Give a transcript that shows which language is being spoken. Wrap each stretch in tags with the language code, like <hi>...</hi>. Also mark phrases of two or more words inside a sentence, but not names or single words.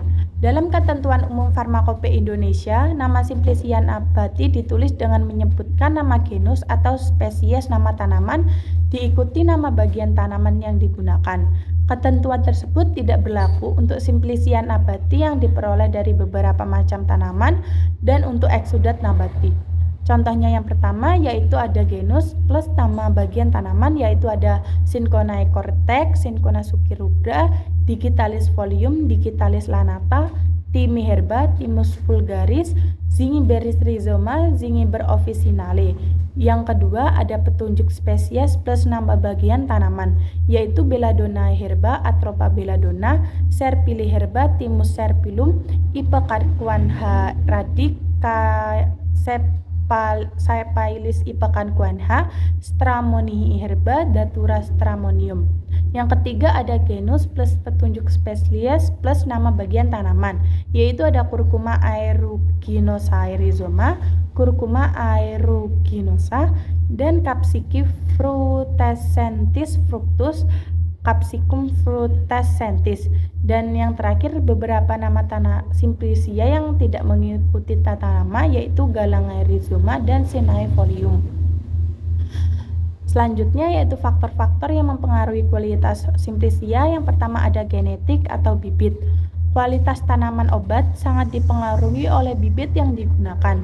<id>Dalam ketentuan umum farmakope Indonesia, nama simplisia nabati ditulis dengan menyebutkan nama genus atau spesies nama tanaman diikuti nama bagian tanaman yang digunakan. Ketentuan tersebut tidak berlaku untuk simplisia nabati yang diperoleh dari beberapa macam tanaman dan untuk eksudat nabati. Contohnya yang pertama yaitu ada genus plus nama bagian tanaman yaitu ada Cinchona cortex, Cinchona succirubra, Digitalis folium, Digitalis lanata, Timiherba, Thymus vulgaris, Zingiberis rhizoma, Zingiber officinale. Yang kedua ada petunjuk spesies plus nama bagian tanaman yaitu Belladonna herba, Atropa belladonna, Serpili herba, Thymus serpilum, Ipecacuanha radica, Saepailis ipecacuanha, Stramonihi herba, Datura stramonium. Yang ketiga ada genus plus petunjuk spesies plus nama bagian tanaman yaitu ada Curcuma aeruginosa rhizoma, Curcuma aeruginosa, dan Capsicum frutescentis fructus, Capsicum frutescentis. Dan yang terakhir beberapa nama tanah simplisia yang tidak mengikuti tata nama yaitu Galangae rhizoma dan Senae folium. Selanjutnya yaitu faktor-faktor yang mempengaruhi kualitas simplisia. Yang pertama ada genetik atau bibit. Kualitas tanaman obat sangat dipengaruhi oleh bibit yang digunakan.</id>